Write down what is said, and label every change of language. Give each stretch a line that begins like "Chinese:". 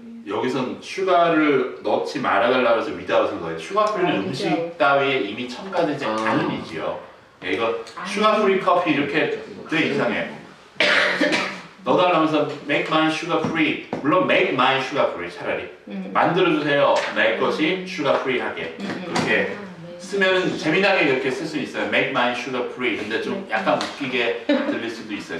Korean: 여기선 슈가를 넣지 말아달라고 해서 without을 넣어요. 슈가 프리는 음식 따위에 이미 첨가되지 않은 이지요. 예, 이거 슈가 프리 커피 이렇게 되게 이상해. 넣어달라면서
English: make mine sugar free.
Korean: 물론 make mine sugar free 차라리. 만들어주세요. 내 것이 슈가 프리 하게. 그렇게 쓰면 재미나게 이렇게 쓸 수 있어요.
English: make mine sugar free.
Korean: 근데 좀 약간 웃기게 들릴 수도 있어요.